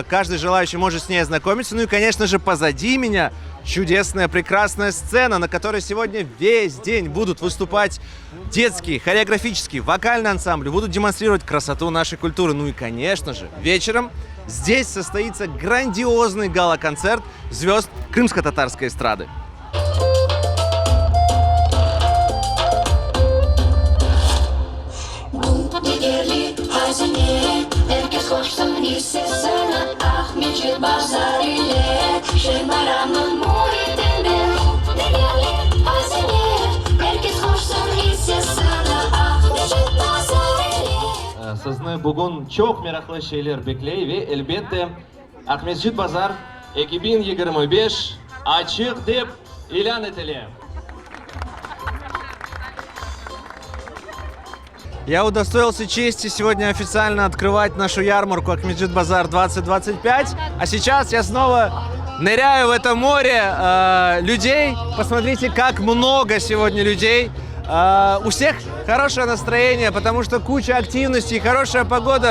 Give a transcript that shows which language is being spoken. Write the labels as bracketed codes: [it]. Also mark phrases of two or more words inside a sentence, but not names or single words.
[ru] Каждый желающий может с ней ознакомиться. Ну и, конечно же, позади меня чудесная, прекрасная сцена, на которой сегодня весь день будут выступать детские, хореографические, вокальные ансамбли, будут демонстрировать красоту нашей культуры. Ну и, конечно же, вечером здесь состоится грандиозный гала-концерт звезд крымско-татарской эстрады. [crh] Ahmedjit Bazar ile Şehmaramın muhitinde Değerli hazine Herkes hoşsun hissesine Ahmedjit Bazar ile Sizni bugun çok meraklı şeyler bekliyor ve elbette Ahmedjit Bazar 2025 açık deb ilan etildi. [ru] Я удостоился чести сегодня официально открывать нашу ярмарку Ахмеджит Базар 2025. А сейчас я снова ныряю в это море людей. Посмотрите, как много сегодня людей. У всех хорошее настроение, потому что куча активности, хорошая погода.